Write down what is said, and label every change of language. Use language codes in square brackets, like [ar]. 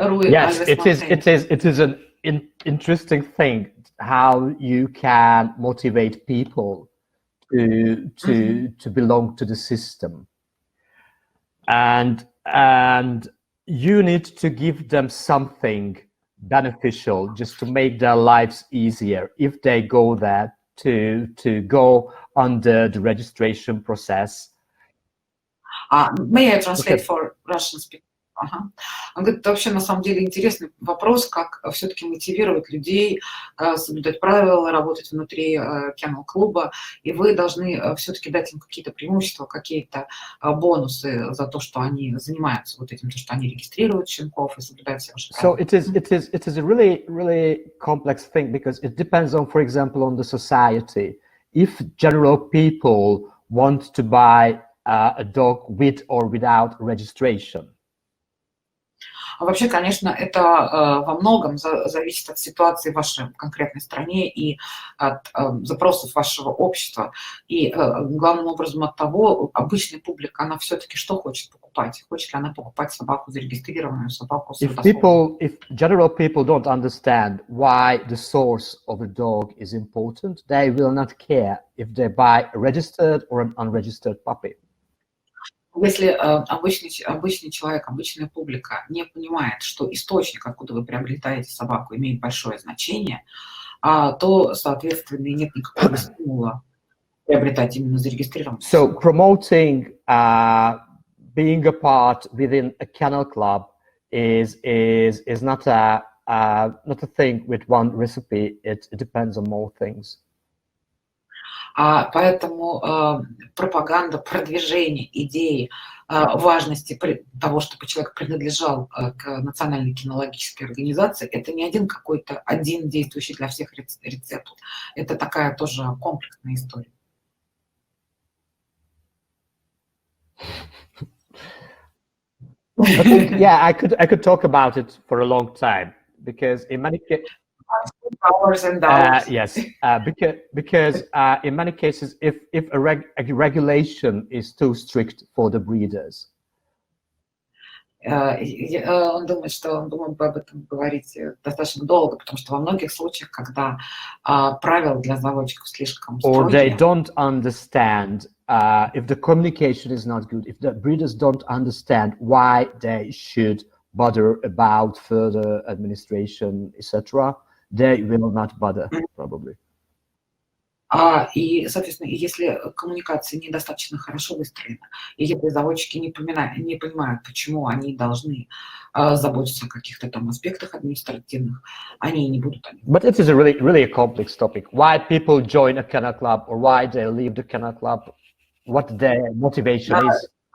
[en] Yes, it is an interesting thing how you can motivate people to belong to the system, and you need to give them something beneficial just to make their lives easier if they go there to go under the registration process. May I translate for Russian speaker? [ru] Он говорит, это вообще на самом деле интересный вопрос, как все-таки мотивировать людей соблюдать правила, работать внутри кинологклуба, и вы должны все-таки дать им какие-то преимущества, какие-то бонусы за то, что они занимаются вот этим, то, что они регистрируют щенков и соблюдают все ваши правила. [en] So it is a really complex thing because it depends on, for example, on the society. If general people want to buy a dog with or without registration. [ru] Вообще, конечно, это во многом зависит от ситуации в вашей конкретной стране и от запросов вашего общества. И главным образом от того, обычная публика, она все-таки что хочет покупать? Хочет ли она покупать собаку зарегистрированную, собаку с [en] If general people don't understand why the source of a dog is important, they will not care if they buy a registered or an unregistered puppy. [ru] Если обычный человек, обычная публика не понимает, что источник, откуда вы приобретаете собаку, имеет большое значение, то, соответственно, нет никакого стимула приобретать именно зарегистрированную. [en] So promoting being a part within a kennel club is not a not a thing with one recipe. It depends on more things. [ru] Поэтому пропаганда, продвижение идеи важности того, чтобы человек принадлежал к национальной кинологической организации, это не один действующий для всех рецепт. Это такая тоже комплексная история. [en] I think, yeah, I could talk about it for a long time, because in many cases, hours and hours. yes, because in many cases, if a regulation is too strict for the breeders, [ru] он думает, что он думал бы об этом говорить достаточно долго, потому что во многих случаях, когда правила для заводчиков слишком [en] or they [ru] строгие, [en] don't understand, if the communication is not good, if the breeders don't understand why they should bother about further administration, etc., they will not bother, probably. [ru] И, соответственно, если коммуникация недостаточно хорошо выстроена, и если заводчики не понимают, почему они должны заботиться о каких-то там аспектах административных, они не будут. [en] But it is a really a complex topic. Why people join a kennel club, or why they leave the kennel club, what their motivation is.